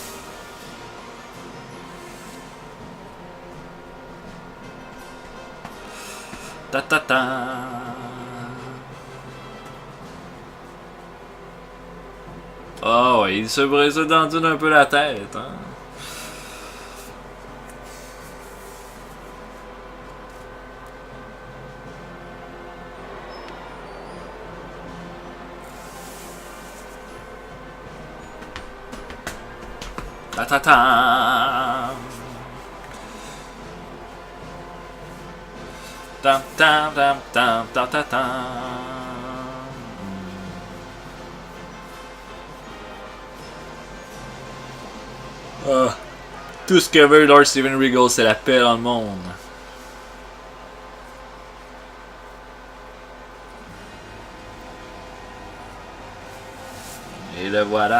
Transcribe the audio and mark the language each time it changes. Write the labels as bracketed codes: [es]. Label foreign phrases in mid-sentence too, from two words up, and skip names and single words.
[fr] Ta ta ta. Oh ouais, il se brise dans un peu la tête, hein. Ta ta ta. Tam tam tam tam ta ta ta. Tout ce que veut Lord Steven Regal, c'est la paix dans le monde. Et le voilà.